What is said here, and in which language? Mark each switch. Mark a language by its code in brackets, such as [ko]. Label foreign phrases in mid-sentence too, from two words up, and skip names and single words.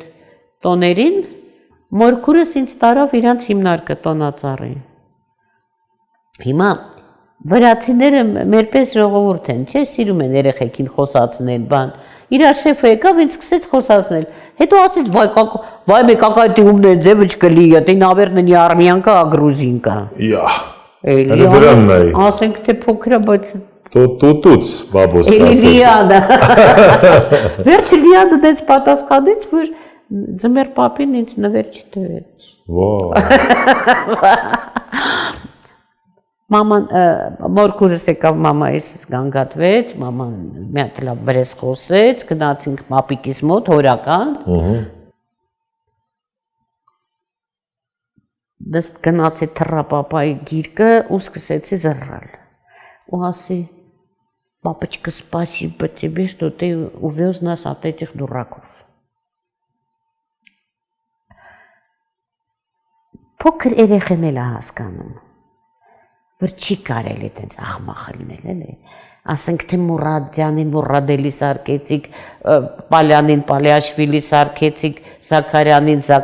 [hy] տոներին, մորքուրս ինձ տարավ իրանց հիմնարկը տոնածառի։ Հիմա վրացիները մերպես ժողովուրդ են, չէ, սիրում են երեխեքին խոսացնել, բան։ Իրա շեֆը եկավ, ինձ սկսեց խոսացնել։ Հետո ասեց, վայ, [ru] мы какая ты умная девочка, Лия, ты, наверное, не армянка, а грузинка։ [hy] Ասենք թե փոքր, բայց Տուտուց բաբոս կասեց։ Լիանը։ Վերջը Լիանը դες պատասխանեց, որ ձմեր պապին ինձ նվեր չտվեց։ Մաման մորքուրս եկավ մամայիս գանգատվեց, մաման մի հատ լավ բրես խոսեց, գնացինք մապիկիս մոտ հորական։ Դες գնացի թռա պապայի գիրկը ու սկսեցի զռռալ։ Ու ասի [ru] «Папочка, спасибо тебе, что ты увез нас от этих дураков». [hy] Փոքր երեխեն էլ հասկանում, որ չի կարելի տենց աղմախ լինել, էլի։ Ասենք թե Մուրադյանին Մուրադելի սարքեցիք, Պալյանին Պալիաշվիլի սարքեցիք, Զաքարյանին